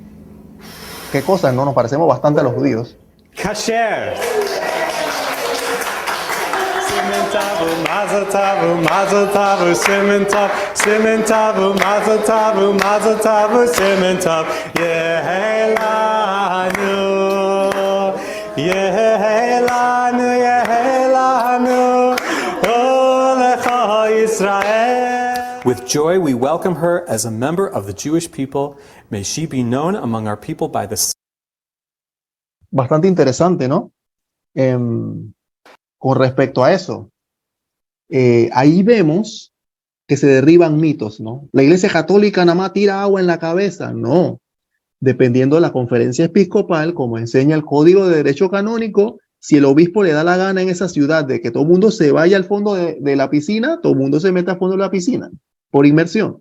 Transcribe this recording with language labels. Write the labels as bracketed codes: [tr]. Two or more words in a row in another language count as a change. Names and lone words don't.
[es] ¿Qué cosas? No nos parecemos bastante a los judíos. Kasher. [he] סימן טוב, מזל טוב, מזל טוב, סימן טוב, סימן טוב, מזל טוב, מזל טוב, סימן טוב, יהא לנו, יהא לנו, יהא לנו, ולכל ישראל. [en] With joy, we welcome her as a member of the Jewish people. May she be known among our people by the [es] Bastante interesante, ¿no? Con respecto a eso. Ahí vemos que se derriban mitos, ¿no? La iglesia católica nada más tira agua en la cabeza. No. Dependiendo de la conferencia episcopal, como enseña el Código de Derecho Canónico, si el obispo le da la gana en esa ciudad de que todo el mundo se vaya al fondo de la piscina, todo el mundo se mete al fondo de la piscina por inmersión.